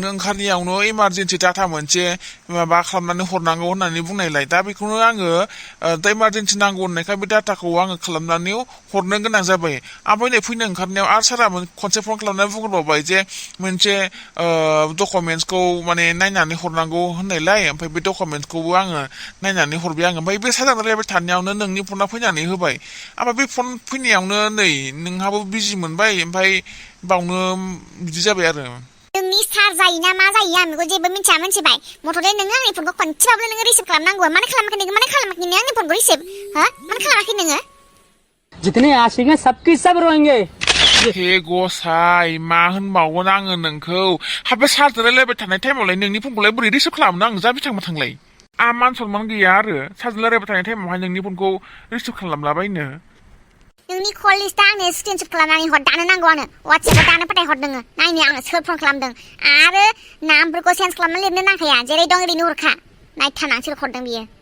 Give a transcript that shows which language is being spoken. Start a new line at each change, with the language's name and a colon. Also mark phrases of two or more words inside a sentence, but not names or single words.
Bodo: ओंखारनायावनो
English: emergency data
Bodo: मोनसे माबा खालामनानै हरनांगौ होननानै बुंनायलाय दा बेखौनो आङो दा इमारजेन्सि नांगौ होननायखाय बे डाटाखौ आङो खालामनानै हरनो गोनां जाबाय ओमफ्राय नै फैनो ओंखारनायाव आरो सारा खनसे फन खालामनानै बुंहरबावबाय जे मोनसे डकुमेन्टसखौ माने नायनानै हरनांगौ होननायलाय ओमफ्राय बे डकुमेन्टसखौबो आङो नायनानै हरबाय आङो ओमफ्राय बे साजान रायलायबाय थानायावनो नोंनि फना फैनानै होबाय ओमफ्राय बे फन फैनायावनो नै नोंहाबो बिजि मोनबाय ओमफ्राय बावनो बिदि जाबाय आरो नोंनि सार जायो ना मा जायो आं बेखौ जेबो मिथिया मिथिबाय मथ'दे नोङो आंनि फनखौ खनसेबाबो नोङो रिसिभ खालामनांगौ मानो खालामाखै नोङो आंनि फनखौ रिसिभ हो मानो खालामाखै नोङो
Hindi: जितने आशिक हैं सबकी सब रोएंगे
Bodo: हे गसाय मा होनबावगोन आङो नोंखौ हाबे सारजों रायलायबाय थानाय टाइमावलाय नोंनि फनखौलाय बोरै रिसिभ खालामनो आं जा बिथांमोन थांलाय आं मान सनमान गैया आरो सारजों रायलायबाय थानाय टाइमावहाय नोंनि फनखौ रिसिभ खालामलाबायनो नोंनि
English: call list
Bodo: आंनो स्क्रिनशट खालामनानै हर दानो नांगौ आंनो वाट्सएपआव दानो फाथायहर नोङो नायनो आङो सोर फन खालामदों आरो नामफोरखौ चेन्ज खालामना लिरनो नांखाया जेरै दं ओरैनो हरखा नायथारनां सोर हरदों बियो